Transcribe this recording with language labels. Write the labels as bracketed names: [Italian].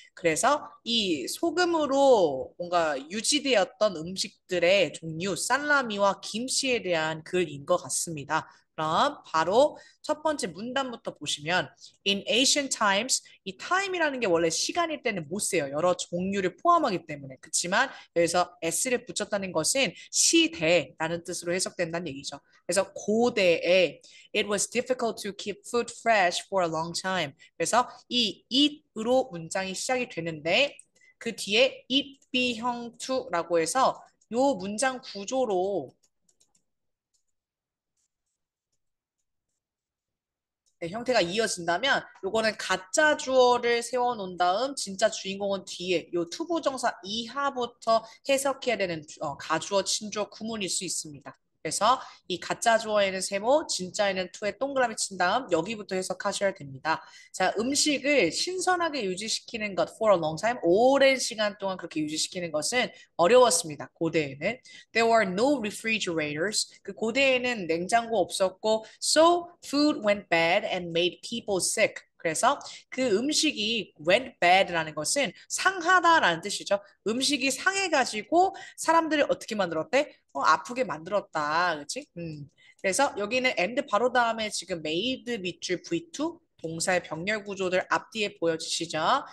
[Korean] 그래서 이 소금으로 뭔가 유지되었던 음식들의 종류, 살라미와 김치에 대한 글인 것 같습니다. 그럼 바로 첫 번째 문단부터 보시면 [English] In ancient times, [Korean] 이 time이라는 게 원래 시간일 때는 못 써요. 여러 종류를 포함하기 때문에. 그렇지만 여기서 s를 붙였다는 것은 시대라는 뜻으로 해석된다는 얘기죠. 그래서 고대에 [English] It was difficult to keep food fresh for a long time. [Korean] 그래서 이 it으로 문장이 시작이 되는데 그 뒤에 it be 형 to라고 해서 요 문장 구조로 네, 형태가 이어진다면 요거는 가짜 주어를 세워놓은 다음 진짜 주인공은 뒤에 요 투부정사 이하부터 해석해야 되는 가주어, 친주어, 구문일 수 있습니다. 그래서 이 가짜 주어에는 세모, 진짜에는 투에 동그라미 친 다음 여기부터 해석하셔야 됩니다. 자, 음식을 신선하게 유지시키는 것 [English] for a long time, [Korean] 오랜 시간 동안 그렇게 유지시키는 것은 어려웠습니다. 고대에는. [English] There were no refrigerators. [Korean] 그 고대에는 냉장고 없었고, [English] so food went bad and made people sick. [Korean] 그래서 그 음식이 went bad라는 것은 상하다라는 뜻이죠. 음식이 상해가지고 사람들을 어떻게 만들었대? 아프게 만들었다. 그치? 그래서 여기는 and 바로 다음에 지금 made 밑줄 V2 동사의 병렬 구조들 앞뒤에 보여주시죠.